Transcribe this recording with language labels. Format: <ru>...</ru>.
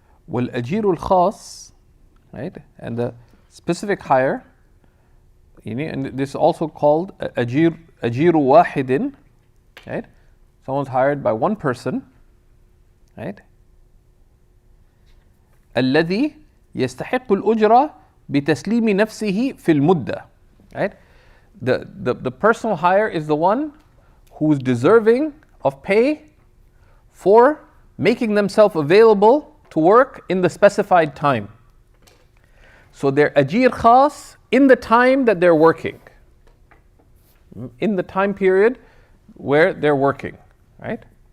<ar>والأجير الخاص,</ar> <en>right, and the specific hire, and this is also called</en> <ar>أجير واحد,</ar> <en>right? Someone's hired by one person, right?</en> <ar>الذي يستحق الأجرة بتسليم نفسه في المدة,</ar> <en>right? The personal hire is the one who is deserving of pay for making themselves available to work in the specified time. So they're ajir khas in the time that they're working, in the time period where they're working, right?</en>